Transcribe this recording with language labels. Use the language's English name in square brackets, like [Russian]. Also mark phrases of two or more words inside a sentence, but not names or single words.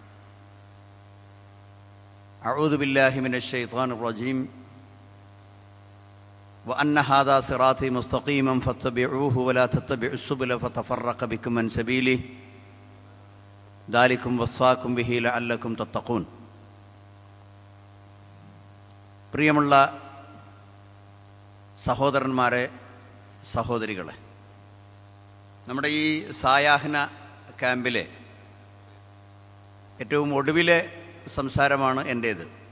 [Arabic] أعوذ بالله من الشيطان الرجيم. وأن هذا صراطي مستقيما فاتبعوه ولا تتبعوا السبل فتفرق بكم عن سبيله ذلكم وصاكم به لعلكم تتقون. [Malayalam] പ്രിയമുള്ള സഹോദരന്മാരെ, സഹോദരികളെ, നമ്മുടെ ഈ സായാഹ്ന ക്യാമ്പിലെ ഏറ്റവും ഒടുവിലെ സംസാരമാണ് എൻ്റേത്.